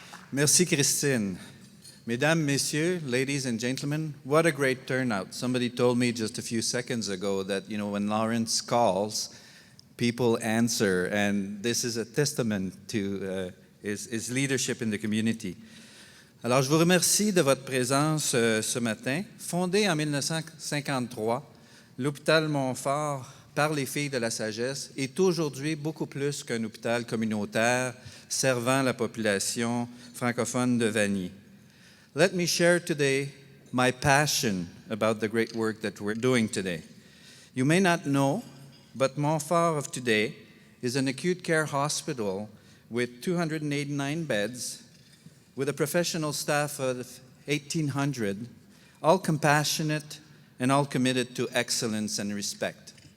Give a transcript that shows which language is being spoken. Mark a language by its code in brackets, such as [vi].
[fr] Merci, Christine. Mesdames, Messieurs, [en] ladies and gentlemen, what a great turnout. Somebody told me just a few seconds ago that, when Lawrence calls, people answer, and this is a testament to his leadership in the community. [fr] Alors, je vous remercie de votre présence ce matin. Fondé en 1953, l'Hôpital Montfort, par les Filles de la Sagesse, est aujourd'hui beaucoup plus qu'un hôpital communautaire servant la population francophone de Vanier. [en] Let me share today my passion about the great work that we're doing today. You may not know, but Montfort of today is an acute care hospital with 289 beds, with a professional staff of 1,800, all compassionate and all committed to excellence and respect.